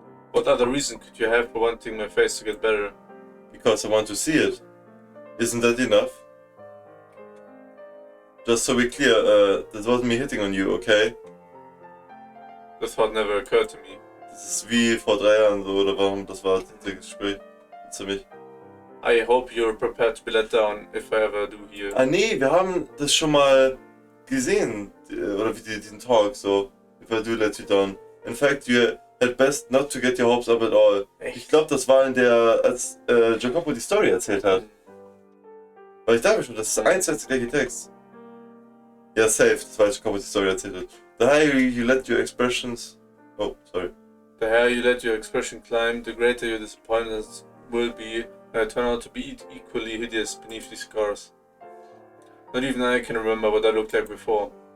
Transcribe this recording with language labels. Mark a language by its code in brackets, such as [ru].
[en] What other reason could you have for wanting my face to get better? Because I want to see it. Isn't that enough? Just so we're clear, that wasn't me hitting on you, okay? The thought never occurred to me. [de] Das ist wie vor 3 Jahren so, oder warum? Das war das Gespräch. Ziemlich. [en] I hope you're prepared to be let down if I ever do here. [de] Ah nee, wir haben das schon mal gesehen, oder wie diesen Talk, so, [en] if I do let you down. In fact, you had best not to get your hopes up at all. [de] Echt? Ich glaube, das war in der, als JACOPO die Story erzählt hat. Weil ich dachte schon, das ist eins als der gleiche Text. Ja, safe, das war als JACOPO die Story erzählt hat. [en] The higher you let your expressions... Oh, sorry. The higher you let your expression climb, the greater your disappointments will be, and I turn out to be equally hideous beneath these scars. Not even I can remember what I looked like before.